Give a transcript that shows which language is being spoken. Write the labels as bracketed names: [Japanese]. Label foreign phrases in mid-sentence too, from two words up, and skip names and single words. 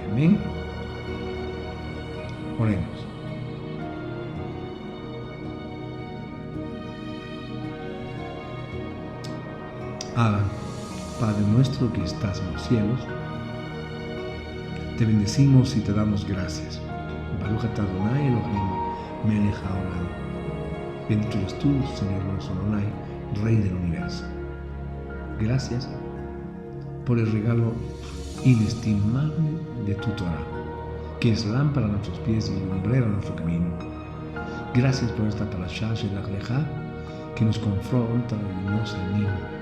[Spanish] Amén. Oremos. Abba, Padre nuestro que estás en los cielos, te bendecimos y te damos gracias. [Hebrew] ברוך אתה אדוני אלוהינו מלך העולם. [Spanish] Bendito eres tú, Señor nuestro Adonai, Rey del universo. Gracias por el regalo inestimable de tu Torah, que es lámpara a nuestros pies y lumbrera a nuestro camino. Gracias por esta parashá Shelach Lecha, que nos confronta y nos anima.